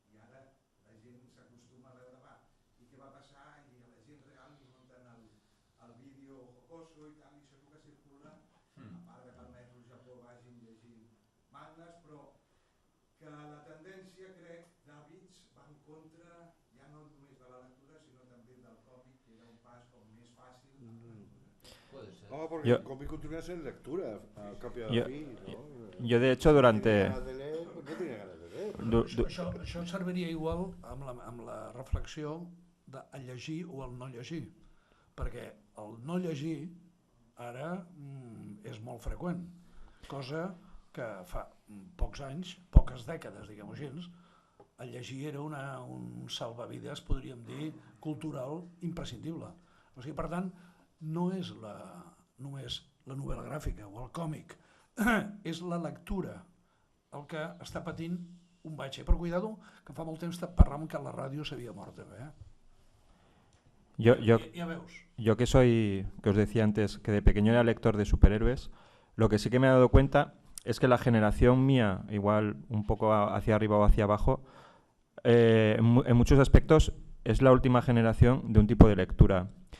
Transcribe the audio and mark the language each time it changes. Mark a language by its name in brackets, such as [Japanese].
[Catalan] I ara la gent s'acostuma a veure, va, i què va passar, i a la gent real li munten el vídeo jocoso i tal, i això és el que circula, a part de que al metro al Japó vagin llegint mangas, però que la tendència, crec, d'hàbits va en contra, ja no només de la lectura, sinó també del còmic, que era un pas com més fàcil a la lectura. [Spanish] Puede ser. No, porque el cómic continúa a ser lectura, a copia de fin, ¿no? Yo de hecho durante... No tiene ganas de leer. [Catalan] Això serviria igual amb la reflexió de llegir o el no llegir, perquè el no llegir ara és molt freqüent, cosa que fa pocs anys, poques dècades, diguem-ho així, el llegir era un salvavides, podríem dir, cultural imprescindible. O sigui, per tant, no és només la novel·la gràfica o el còmic, és la lectura el que està patint un batxe. Però cuidado, que fa molt temps parlàvem que la ràdio s'havia mort també. Ya veus. [Spanish] Yo que os decía antes, que de pequeño era lector de superhéroes, lo que sí que me he dado cuenta es que la generación mía, igual un poco hacia arriba o hacia abajo, en muchos aspectos es la última generación de un tipo de lectura.